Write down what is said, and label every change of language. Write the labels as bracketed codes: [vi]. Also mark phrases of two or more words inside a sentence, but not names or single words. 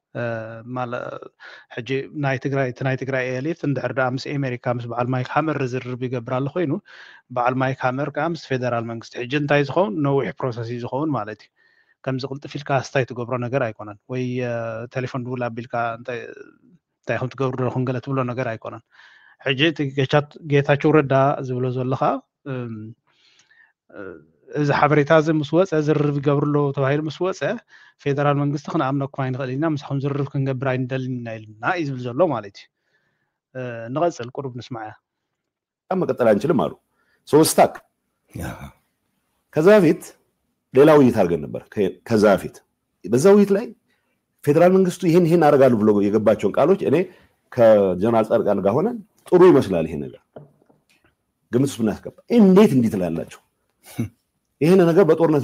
[ti] ሕጂ ናይ ትግራይ ኤሊት እንድሕር ዳ ምስ ኣሜሪካ ምስ በዓል ማይክ ሃመር ዝርርብ ይገብር ኣሎ ኮይኑ በዓል ማይክ ሃመር ከዓ ምስ ፌደራል መንግስቲ ሕጂ እንታይ ዝኸውን ነዊሕ ፕሮሰስ እዩ ዝኸውን ማለት እዩ ከምዚ ቅልጥፍ ኢልካ ስታይ ትገብሮ ነገር ኣይኮነን ወይ ቴሌፎን ድውል ኣቢልካ እንታይ ከም ትገብሩ ደኹም ገለ ትብሎ ነገር ኣይኮነን ሕጂ ጌታቸው ረዳ ዝብሎ ዘለኻ እዚ ሓበሬታ እዚ ምስ ወፀ ዝርርብ ይገብርሎ ተባሂሉ ምስ ወፀ ፌደራል መንግስቲ ክንኣምነኩም ኣይንኽእልና ምስኹም ዝርርብ ክንገብር ኣይንደልና ኢልና እዩ ዝብል ዘሎ ማለት እዩ ንቐፅል ቁሩብ ንስማዕ እያ [am] መቀጠል አንችልም አሉ ሶስታክ ከዛ በፊት ሌላ ውይይት አድርገን ነበር ከዛ በፊት በዛ ውይይት ላይ ፌደራል መንግስቱ ይሄን አረጋሉ ብሎ የገባቸውን ቃሎች እኔ ከጀነራል ጻድቃን ጋር ሆነን ጥሩ ይመስላል ይሄ ነገር ግምት ውስጥ እናስገባ እንዴት ትላላችሁ ይሄን ነገር በጦርነት